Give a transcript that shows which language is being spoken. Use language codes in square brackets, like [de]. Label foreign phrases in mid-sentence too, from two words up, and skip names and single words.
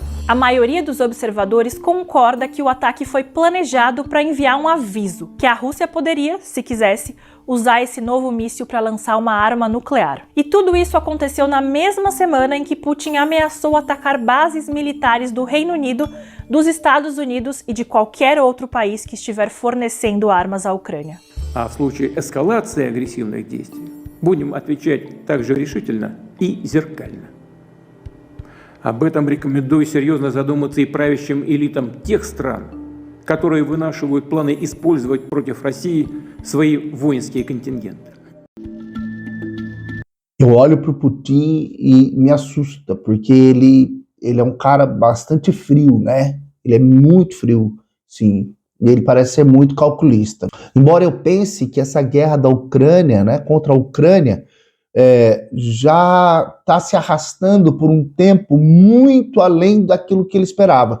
[pt] A maioria dos observadores concorda que o ataque foi planejado para enviar um aviso, que a Rússia poderia, se quisesse, usar esse novo míssil para lançar uma arma nuclear. E tudo isso aconteceu na mesma semana em que Putin ameaçou atacar bases militares do Reino Unido, dos Estados Unidos e de qualquer outro país que estiver fornecendo armas à Ucrânia. [ru] А в случае эскалации агрессивных действий будем отвечать также решительно и зеркально. Об этом рекомендую серьезно задуматься и правящим элитам тех стран, которые вынашивают планы использовать против России свои воинские контингенты. [pt] Eu olho para o Putin e me assusta, porque ele é um cara bastante frio, né? Ele é muito frio, sim. E ele parece ser muito calculista. Embora eu pense que essa guerra da Ucrânia, né, contra a Ucrânia, já está se arrastando por um tempo muito além daquilo que ele esperava.